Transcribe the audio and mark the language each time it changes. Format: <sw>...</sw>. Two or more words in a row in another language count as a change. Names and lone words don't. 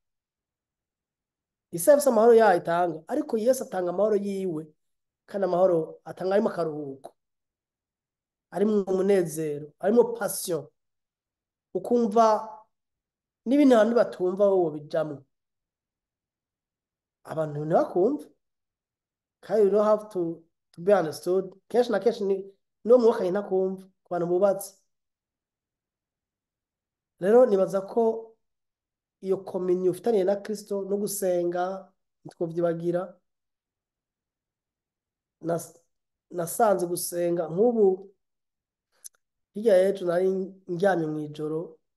<rn>isi yafise amahoro yayo itanga ariko Yesu atanga amahoro yiwe kandi amahoro atanga arimo akaruhuko arimo umunezero arimo passion ukumva n'ibintu abantu batumva wowe bijamwo abantu ntibakumva kandi</rn> <en>you don't have to be understood</en> <rn>kenshi na kenshi niwo mwuka ntakumva ku bantu bubatse rero nibaza ko iyo komini ufitaniye na Kristo no gusenga ntitwovyibagira nasanze gusenga nk'ubu hirya y'ejo nari ndyamye mw'ijoro</rn>